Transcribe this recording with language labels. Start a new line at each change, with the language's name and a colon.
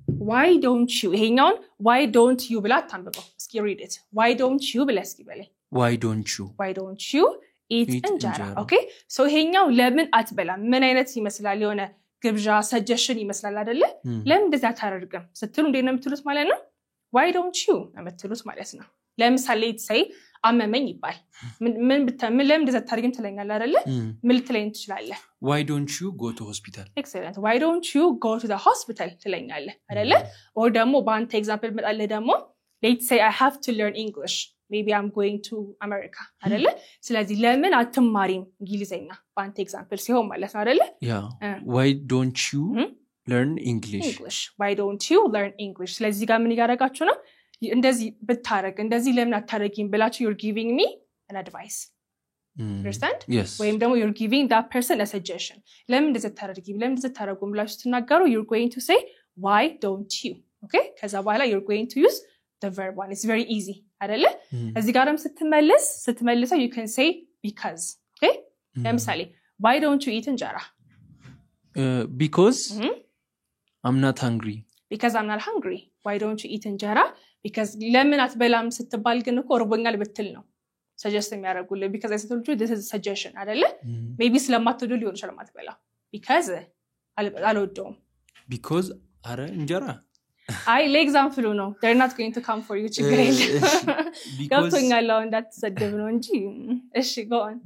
English: why don't you ይሄኛውን why don't you
Amharic: ብላ ታንብበው እስኪ
English: read it why don't you
Amharic: ብላ እስኪ በላይ
English: why don't you eat እንጀራ okay so
Amharic: ይሄኛው ለምን አትበላም ምን አይነት ይመስላል የሆነ ግብዣ ሰጀሽን ይመስላል አይደለ ለምን እንደዛ ታደርግም ስትሉ እንዴት ነው የምትሉት ማለት ነው
English: why don't you
Amharic: የምትሉት ማለት ነው ለምሳሌ say አመመኝ ይባል ምን ለምን እንደዛ ታደርግም ትለኛለህ አይደለ ምን ልትለኝ ትችላለህ
English: why don't you go to hospital excellent why don't you go to the hospital
Amharic: ትለኛለህ አይደለ
English: or ደግሞ
Amharic: በአንተ ኤግዛምፕል መጣለህ ደግሞ
English: let's say I have to learn English maybe I'm going to America አይደለ
Amharic: ስለዚህ ለምን አትማሪም እንግሊዘኛ በአንተ ኤግዛምፕል ሲሆን ማለት ነው አይደለ
English: why don't you learn English why don't you learn English
Amharic: ስለዚህ ጋር ምን ያደርጋችሁ ነው እንደዚህ ብታረግ እንደዚህ ለምን አታረጊም ብላችሁ
English: you're giving me an advice understand yes
Amharic: ወይም ደግሞ
English: you're giving that person a suggestion
Amharic: ለምን እንደዚህ ታረጊም ለምን እንደዚህ ታረጉም ብላችሁ ትናገሩ
English: you're going to say why don't you okay ከዛ በኋላ you're going to use the verb one it's very easy አይደለ እዚህ ጋርም ስትመልሰው you can say because okay ለምሳሌ why don't you eat እንጀራ? Because I'm not hungry. Because I'm not hungry. Why don't you eat እንጀራ?
Amharic: Because ለምን አትበላም ስትባል ግን እኮ እርቦኛል ብትል ነው suggest የሚያደርጉልህ
English: because I told you this is a suggestion
Amharic: አይደለ? maybe ስለማትወዱ ሊሆን ይችላል ማትበላ because አልወደውም because አረ እንጀራ ለኤግዛምፕሉ ነው
English: they're not going to come for you
Amharic: ችግር የለም ገብቶኛል አሁን እንዳትሰደብ ነው እንጂ እሺ
English: go on